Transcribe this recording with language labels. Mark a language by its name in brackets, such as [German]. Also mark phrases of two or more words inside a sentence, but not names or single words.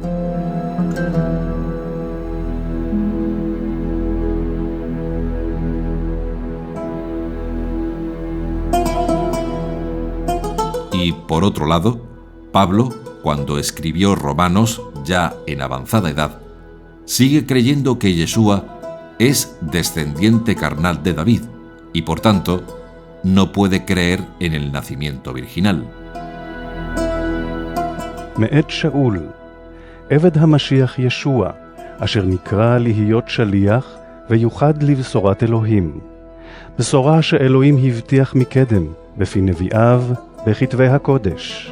[Spanish] Y por otro lado, Pablo, cuando escribió Romanos, ya en avanzada edad, sigue creyendo que Yeshua es descendiente carnal de David y por tanto no puede creer en el nacimiento virginal. [Hebrew] מאת שאול, עבד המשיח ישוע, אשר נקרא להיות שליח ויוחד לבשורת אלוהים. בשורה שאלוהים הבטיח מקדם, בפי נביאיו, בכתבי הקודש.